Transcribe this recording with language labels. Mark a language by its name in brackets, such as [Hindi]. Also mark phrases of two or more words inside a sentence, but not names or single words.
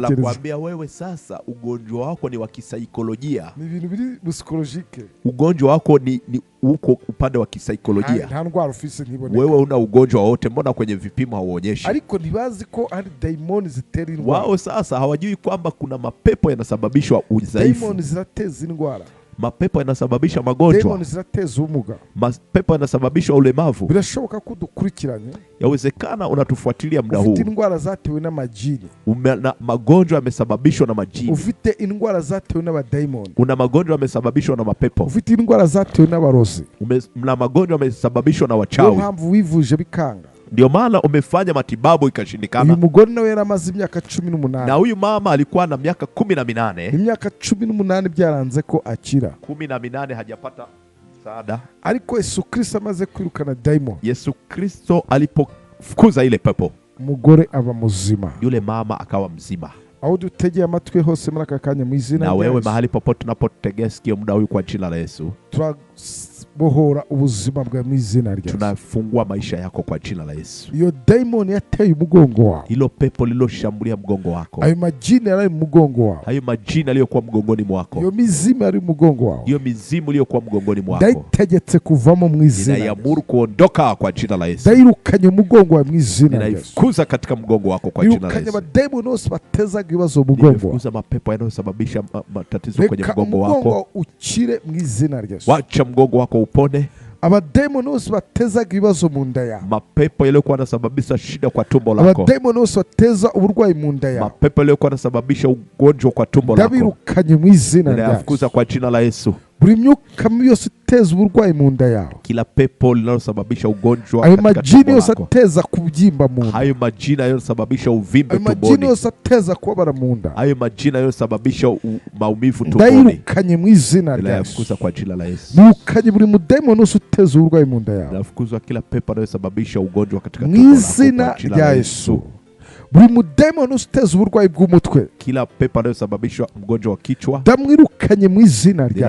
[Swahili] Wanakuambia wewe sasa ugonjwa wako ni wa kisaikolojia. [Kinyarwanda] Ni ibintu biri psychologique. [Swahili] Ugonjwa wako ni uko upande wa kisaikolojia. [Kinyarwanda] Nta ndwara ufise ntiboneka. [Swahili] Wewe una ugonjwa wote, mbona kwenye vipimo hauonyeshi? [Kinyarwanda] Ariko ntibazi ko ari daimoni zitera indwara. [Swahili] Wao sasa hawajui kwamba kuna mapepo yanasababishwa udhaifu. [Kinyarwanda] Daimoni zinateza indwara. [Swahili] Mapepo yanasababisha magonjwa. [Kinyarwanda] Daimoni zinateza ubumuga. [Swahili] Mapepo yanasababisha ulemavu. [Kinyarwanda] Birashoboka ko dukurikiranye. [Swahili] Yawezekana unatufuatilia muda huu. [Kinyarwanda] Ufite indwara zatewe n'amajini. [Swahili] Na magonjwa yamesababishwa na majini. [Kinyarwanda] Ufite indwara zatewe n'abadaimoni. [Swahili] Una magonjwa yamesababishwa na mapepo. [Kinyarwanda] Ufite indwara zatewe n'abarozi. [Swahili] Na magonjwa yamesababishwa na wachawi. [Kinyarwanda] Ndio mpamvu wivuje bikanga. [Swahili] Ndio maana umefanya matibabu ikashindikana. [Kinyarwanda] Uyu mugore nawe yaramaze imyaka 18. [Swahili] Na huyu mama alikuwa na miaka 18. [Kinyarwanda] Imyaka 18 byaranze ko akira. [Swahili] 18 hajapata msaada. [Kinyarwanda] Ariko Yesu Kristo amaze kwirukana daimon. [Swahili] Yesu Kristo alipofukuza ile pepo, [Kinyarwanda] umugore aba muzima. [Swahili] Yule mama akawa mzima. [Kinyarwanda] Aho dutegeye amatwi hose muri aka kanya mu izina rya Yesu. [Swahili] Na wewe mahali popote tunapotegea sikio muda huu kwa jina la Yesu, [Kinyarwanda] bohora ubuzima bwa mu izina rya Yesu. [Swahili] Tunafungua maisha yako kwa jina la Yesu. [Kinyarwanda] Iyo daimoni yateye umugongo wako, [Swahili] hilo pepo liloshambulia mgongo wako, [Kinyarwanda] ayo majini yari mugongo wako, [Swahili] hayo majini aliyokuwa mgongoni mwako, [Kinyarwanda] iyo mizimu yari mugongo wako, [Swahili] hiyo mizimu iliyokuwa mgongoni mwako, [Kinyarwanda] ndaitegetse kuvamo mu izina rya Yesu. [Swahili] Ninayamuru kuondoka kwa jina la Yesu. [Kinyarwanda] Ndairukanye umugongo wa mu izina rya Yesu. [Swahili] Ninaifukuza katika mgongo wako kwa jina la Yesu. [Kinyarwanda] Irukanye daimoni wose bateza ibibazo mugongo. [Swahili] Nifukuza mapepo yanayosababisha matatizo kwenye mgongo wako. [Kinyarwanda] Mugongo ukire mu izina rya Yesu. [Swahili] Wacha mgongo wako upone. [Kinyarwanda] Abademoni bose bateza ibibazo mu nda yawe, [Swahili] mapepo yaliyokuwa yanasababisha shida kwa tumbo lako, [Kinyarwanda] abademoni bose bateza uburwayi mu nda yawe, [Swahili] mapepo yaliyokuwa yanasababisha ugonjwa kwa tumbo lako, [Kinyarwanda] ndabirukanye mu izina rya Yesu. [Swahili] Ninayafukuza kwa jina la Yesu. [Kinyarwanda] Buri myuka yose iteza uburwayi mu nda yawe, [Swahili] kila pepo linalosababisha ugonjwa katika tumbo lako, [Kinyarwanda] ayo majini yose ateza kubyimba mu nda, [Swahili] hayo majini yanayosababisha uvimbe tumboni, [Kinyarwanda] ayo majini yose ateza kubabara mu nda, [Swahili] hayo majini yanayosababisha maumivu tumboni, [Kinyarwanda] ndayirukanye mu izina rya Yesu. [Swahili] Ninayafukuza kwa jina la Yesu. [Kinyarwanda] Nirukanye buri mudemoni wose uteza uburwayi mu nda yawe, [Swahili] ninafukuza kila pepo inayosababisha ugonjwa katika tumbo lako kwa jina la Yesu. [Kinyarwanda] Buri mudemoni uteza uburwayi bw'umutwe, [Swahili] kila pepo inayosababisha mgonjwa wa kichwa, [Kinyarwanda] ndamwirukanye mu izina rya Yesu.